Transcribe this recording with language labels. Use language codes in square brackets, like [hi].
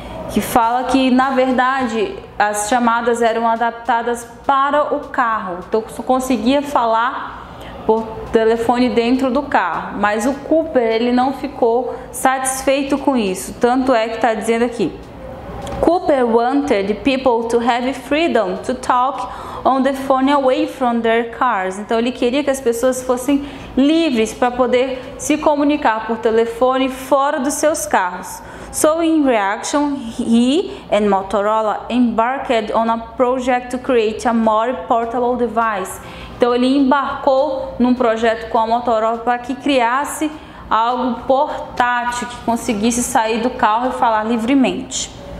[pt] que fala que, na verdade, as chamadas eram adaptadas para o carro, então só conseguia falar por telefone dentro do carro, mas o Cooper, ele não ficou satisfeito com isso, tanto é que está dizendo aqui: [en] Cooper wanted people to have freedom to talk on the phone away from their cars. [pt] Então ele queria que as pessoas fossem livres para poder se comunicar por telefone fora dos seus carros. [en] So in reaction, he and Motorola embarked on a project to create a more portable device. [pt] Então ele embarcou num projeto com a Motorola para que criasse algo portátil, que conseguisse sair do carro e falar livremente.